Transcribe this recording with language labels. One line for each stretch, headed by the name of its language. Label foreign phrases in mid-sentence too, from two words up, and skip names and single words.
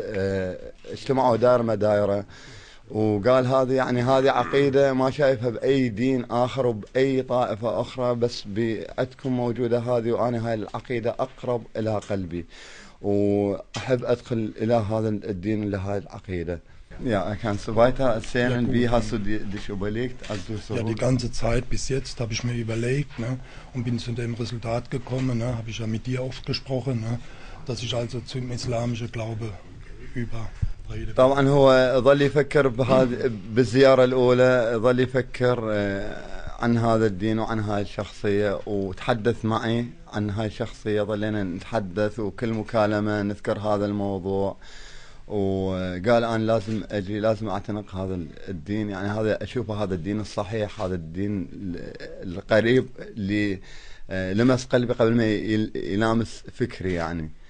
Arabic: اجتمعوا دائرة وقال هذه يعني هذه عقيدة ما شايفها بأي دين آخر وبأي طائفة أخرى بس بعدكم موجودة هذه وأنا هاي العقيدة أقرب إلى قلبي وأحب أدخل إلى هذا الدين إلى هاي العقيدة.
German: Ja, kannst du weiter erzählen, wie hast du dich überlegt, als du so... Ja, die ganze Zeit bis jetzt habe ich mir überlegt, ne, und bin zu dem Resultat gekommen, ne, habe ich ja mit dir oft gesprochen, ne, dass ich also zum islamischen Glaube überrede.
Arabic: طبعا هو ظل يفكر بالزيارة الأولى ظل يفكر عن هذا الدين وعن هاي الشخصية وتحدث معي عن هاي الشخصية ظلينا نتحدث وكل مكالمة نذكر هذا الموضوع وقال أنا لازم أجي لازم أعتنق هذا الدين يعني هذا أشوفه هذا الدين الصحيح هذا الدين القريب اللي لمس قلبي قبل ما يلامس فكري يعني